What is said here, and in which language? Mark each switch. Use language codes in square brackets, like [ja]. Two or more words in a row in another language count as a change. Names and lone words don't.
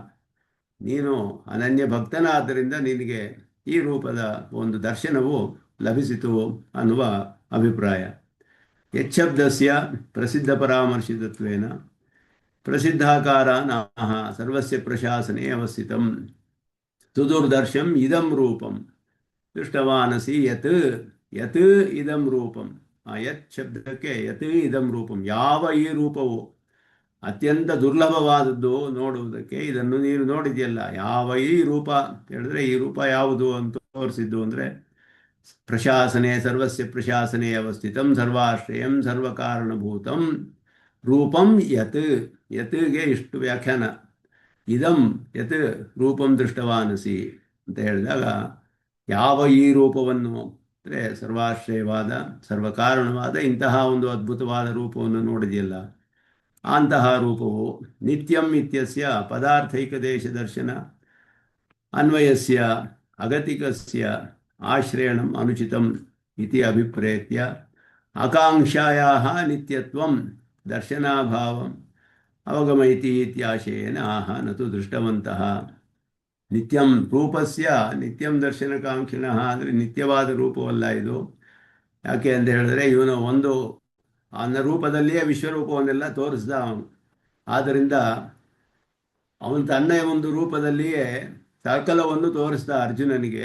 [kn] ನೀನು ಅನನ್ಯ ಭಕ್ತನಾದ್ದರಿಂದ ನಿನಗೆ ಈ ರೂಪದ ಒಂದು ದರ್ಶನವು ಲಭಿಸಿತು ಅನ್ನುವ ಅಭಿಪ್ರಾಯ. [sa] ಯಚ್ಛಬ್ದಸ್ಯ ಪ್ರಸಿದ್ಧ ಪರಾಮರ್ಶಿತತ್ವೇನ ಪ್ರಸಿದ್ಧಾಕಾರ ನಾಹ ಸರ್ವಸ್ಯ ಪ್ರಶಾಸನೆ ಅವಸ್ಥಿತಂ ಸುದೂರ್ದರ್ಶಂ ಇದಂ ರೂಪಂ ದೃಷ್ಟವಾನಸಿ ಯತ್ ಯತ್ ಇದಂ ರೂಪಂ. [kn] ಆ ಯತ್ ಶಬ್ದಕ್ಕೆ [sa] ಯತ್ ಇದಂ ರೂಪಂ, [kn] ಯಾವ ಈ ರೂಪವು ಅತ್ಯಂತ ದುರ್ಲಭವಾದದ್ದು ನೋಡುವುದಕ್ಕೆ, ಇದನ್ನು ನೀನು ನೋಡಿದೆಯಲ್ಲ. ಯಾವ ಈ ರೂಪ ಹೇಳಿದ್ರೆ ಈ ರೂಪ ಯಾವುದು ಅಂತ ತೋರಿಸಿದ್ದು ಅಂದರೆ [sa] ಪ್ರಶಾಸನೆ ಸರ್ವಸ್ಯ ಪ್ರಶಾಸನೆ ಅವಸ್ಥಿತಂ ಸರ್ವಾಶ್ರಯಂ ಸರ್ವಕಾರಣಭೂತಂ ರೂಪಂ ಯತ್. [kn] ಯತ್ಗೆ ಇಷ್ಟು ವ್ಯಾಖ್ಯಾನ. [sa] ಇದಂ ಯತ್ ರೂಪಂ ದೃಷ್ಟವಾನಸಿ [kn] ಅಂತ ಹೇಳಿದಾಗ ಯಾವ ಈ ರೂಪವನ್ನು ಅಂದರೆ ಸರ್ವಾಶ್ರಯವಾದ ಸರ್ವಕಾರಣವಾದ ಇಂತಹ ಒಂದು ಅದ್ಭುತವಾದ ರೂಪವನ್ನು ನೋಡಿದೆಯಲ್ಲ, ಅಂತಹ ರೂಪವು [sa] ನಿತ್ಯಂ ಇತ್ಯಸ್ಯ ಪದಾರ್ಥೈಕ ದೇಶ ದರ್ಶನ ಅನ್ವಯಸ್ಯ ಅಗತಿಕಸ್ಯ ಆಶ್ರಯಣಂ ಅನುಚಿತಂ ಇತಿ ಅಭಿಪ್ರೇತ್ಯ ಆಕಾಂಕ್ಷಾಯಾಃ ನಿತ್ಯತ್ವಂ ದರ್ಶನಾಭಾವಂ ಅವಗಮಯತಿ ಇತ್ಯಾಶಯೇನ ಆಹ ನತು ದೃಷ್ಟವಂತಃ. ನಿತ್ಯಂ ರೂಪಸ್ಯ ನಿತ್ಯಂ ದರ್ಶನಕಾಂಕ್ಷಿಣಃ [kn] ಅಂದರೆ ನಿತ್ಯವಾದ ರೂಪವಲ್ಲ ಇದು. ಯಾಕೆ ಅಂತ ಹೇಳಿದ್ರೆ ಇವನು ಒಂದು ಅನ್ನ ರೂಪದಲ್ಲಿಯೇ ವಿಶ್ವರೂಪವನ್ನೆಲ್ಲ ತೋರಿಸ್ದ ಅವನು. ಆದ್ದರಿಂದ ಅವನು ತನ್ನ ಒಂದು ರೂಪದಲ್ಲಿಯೇ ಸಕಲವನ್ನು ತೋರಿಸ್ದ ಅರ್ಜುನನಿಗೆ.